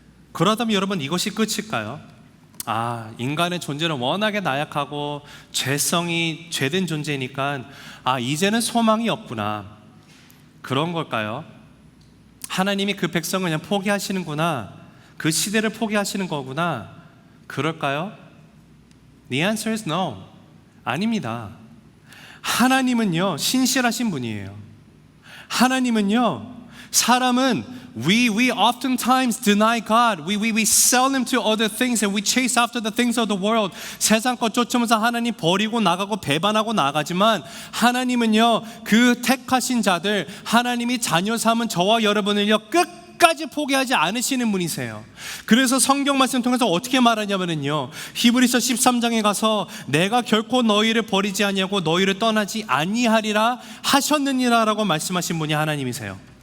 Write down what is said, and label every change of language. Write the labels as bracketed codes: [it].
[ko] 그러다면 여러분 이것이 끝일까요? 인간의 존재는 워낙에 나약하고 죄성이 죄된 존재니까 이제는 소망이 없구나, 그런 걸까요? 하나님이 그 백성을 그냥 포기하시는구나, 그 시대를 포기하시는 거구나, 그럴까요? [en] The answer is no. [ko] 아닙니다. 하나님은요, 신실하신 분이에요. 하나님은요, 사람은 [en] we oftentimes deny God. We sell him to other things and we chase after the things of the world. [ko] 세상 것 쫓으면서 하나님 버리고 나가고 배반하고 나가지만 하나님은요, 그 택하신 자들, 하나님이 자녀 삼은 저와 여러분을요, 끝까지 포기하지 않으시는 분이세요. 그래서 성경 말씀 통해서 어떻게 말하냐면요, 히브리서 13장에 가서 내가 결코 너희를 버리지 아니하고 너희를 떠나지 아니하리라 하셨느니라라고 말씀하신 분이 하나님이세요.